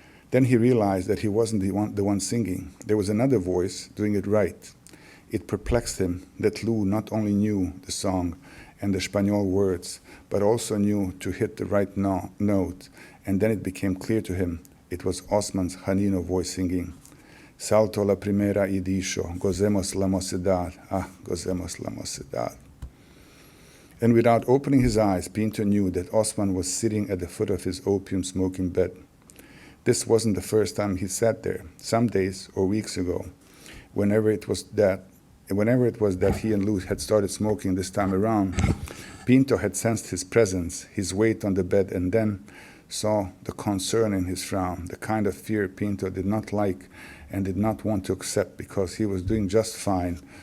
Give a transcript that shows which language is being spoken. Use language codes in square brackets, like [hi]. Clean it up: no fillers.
[en] Then he realized that he wasn't the one singing. There was another voice doing it right. It perplexed him that Lou not only knew the song and the Spanish words, but also knew to hit the right note. And then it became clear to him it was Osman's Janino voice singing. [lad] Salto la primera y dicho, gozemos la mocedad, gozemos la mocedad. [en] And without opening his eyes, Pinto knew that Osman was sitting at the foot of his opium-smoking bed. This wasn't the first time he sat there. Some days or weeks ago, whenever it was that he and Lou had started smoking this time around, Pinto had sensed his presence, his weight on the bed, and then saw the concern in his frown, the kind of fear Pinto did not like and did not want to accept because he was doing just fine.